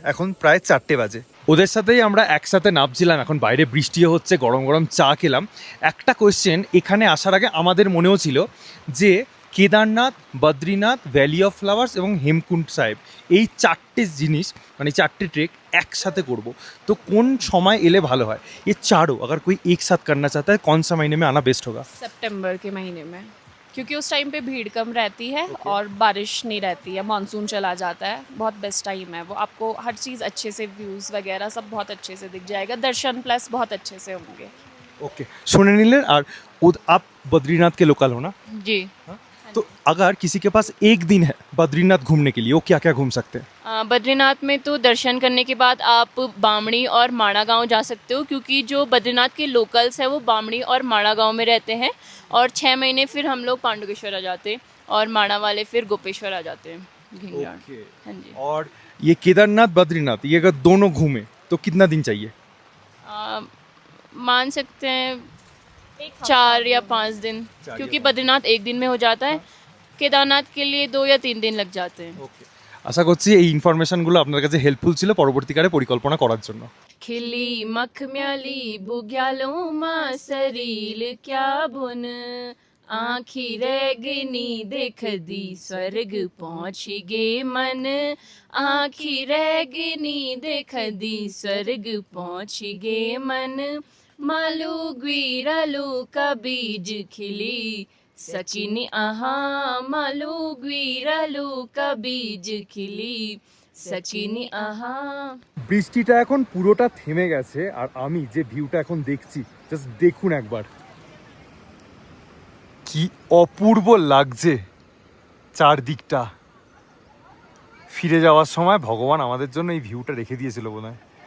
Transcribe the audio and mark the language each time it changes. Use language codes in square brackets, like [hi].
[bn] এখন প্রায় 4টে বাজে। ওদের সাথেই আমরা একসাথে নামছিলাম, এখন বাইরে বৃষ্টিও হচ্ছে, গরম গরম চা খেলাম। একটা কোয়েশ্চেন এখানে আসার আগে আমাদের মনেও ছিল যে Kedarnath, Badrinath, valley of flowers এবং হেমকুণ্ড সাহেব, এই চারটে জিনিস মানে চারটে ट्रैक একসাথে করব। तो कौन समय एले ভালো হয়? [hi] ये चारों अगर कोई एक साथ करना चाहता है कौन सा महीने में आना बेस्ट होगा? सितंबर के महीने में, क्योंकि उस टाइम पे भीड़ कम रहती है और बारिश नहीं रहती है, मानसून चला जाता है, बहुत बेस्ट टाइम है वो। आपको हर चीज़ अच्छे से, व्यूज़ वगैरह सब बहुत अच्छे से दिख जाएगा, दर्शन प्लस बहुत अच्छे से होंगे। ओके, सुने नीले। और आप बद्रीनाथ के लोकल हो ना? जी। तो अगर किसी के पास एक दिन है बद्रीनाथ घूमने के लिए, वो क्या क्या घूम सकते हैं? बद्रीनाथ में तो दर्शन करने के बाद आप बामणी और माणा गांव जा सकते हो, क्योंकि जो बद्रीनाथ के लोकल्स हैं वो बामणी और माणा गांव में रहते हैं। और 6 महीने फिर हम लोग पांडुकेश्वर आ जाते हैं और माणा वाले फिर गोपेश्वर आ जाते हैं घिंगराड़। हाँ जी। और ये केदारनाथ बद्रीनाथ ये अगर दोनों घूमे तो कितना दिन चाहिए? मान सकते हैं 4 या 5 दिन, क्योंकि बद्रीनाथ एक दिन में हो जाता है, केदारनाथ के लिए 2 या 3 दिन लग जाते हैं। [bn] আশা করছি এই ইনফরমেশনগুলো আপনার কাছে হেল্পফুল ছিল পরবর্তীকালে পরিকল্পনা করার জন্য। [gbm] खिली मखम्याली बुग्यालो माँ सरील क्या बुन, आखी रैगनी देख दी स्वर्ग पहुँच गे मन, आखी रैगनी देख दी स्वर्ग पहुँच गे मन, मालू ग्वीरालू का बीज खिली सचिनी आहा, मालू ग्वीरालू का बीज खिली सचिनी आहा। [bn] বৃষ্টিটা এখন পুরোটা থেমে গেছে আর আমি যে ভিউটা এখন দেখছি জাস্ট দেখুন একবার, কি অপূর্ব লাগছে চারদিকটা। ফিরে যাওয়ার সময় ভগবান আমাদের জন্য এই ভিউটা রেখে দিয়েছিল বোধহয়।